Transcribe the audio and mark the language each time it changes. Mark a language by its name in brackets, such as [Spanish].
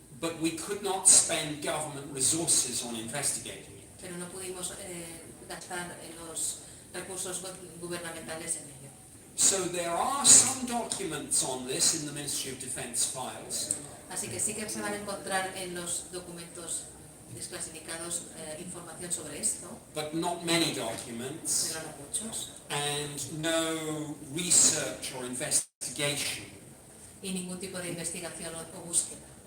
[English] But we could not spend government resources on investigating it. [Spanish] Pero no pudimos gastar los recursos gubernamentales en ello. [English] So there are some documents on this in the Ministry of Defence files, [Spanish] Así que sí que se van a encontrar en los documentos desclasificados información sobre esto, [English] but not many documents, [Spanish] pero no muchos, [English] and no research or investigation. [Spanish] y ningún tipo de investigación o búsqueda.